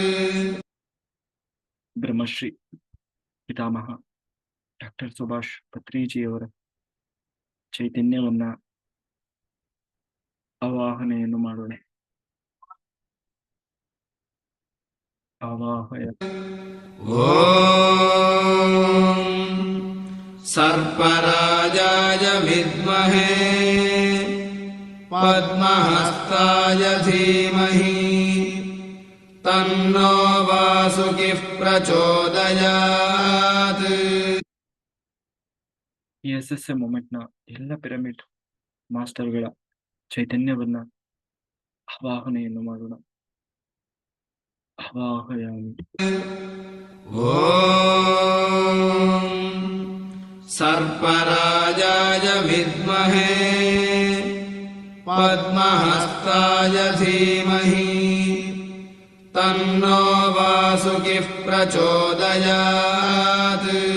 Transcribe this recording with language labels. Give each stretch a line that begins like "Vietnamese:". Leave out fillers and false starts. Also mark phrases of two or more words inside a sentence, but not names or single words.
Kannada: ಬ್ರಹ್ಮಶ್ರೀ ಪಿತಾಮಹ ಡಾಕ್ಟರ್ ಸುಭಾಷ್ ಪತ್ರಿಜಿಯವರ ಚೈತನ್ಯವನ್ನ ಆವಾಹನೆಯನ್ನು ಮಾಡೋಣ. ಆವಾಹಯ.
Sanskrit: ಓಂ ಸರ್ಪರಾಜಾಯ ವಿದ್ಮಹೇ ಪದ್ಮಹಸ್ತಾಯ ಧೀಮಹಿ ತನ್ನೋ ವಾಸುಕಿ ಪ್ರಚೋದಯಾತ್.
Kannada: SSM ಮೂಮೆಂಟ್ನ ಎಲ್ಲ
English: pyramid masters
Kannada: ಚೈತನ್ಯವನ್ನ ಆವಾಹನೆಯನ್ನು ಮಾಡೋಣ. ಆವಾಹಯಾಮಿ.
Sanskrit: ಓಂ ಸರ್ಪರಾಜಾಯ ವಿದ್ಮಹೇ ಪದ್ಮಹಸ್ತಾಯ ಧೀಮಹಿ ತನ್ನೋ ವಾಸುಕಿ ಪ್ರಚೋದಯಾತ್.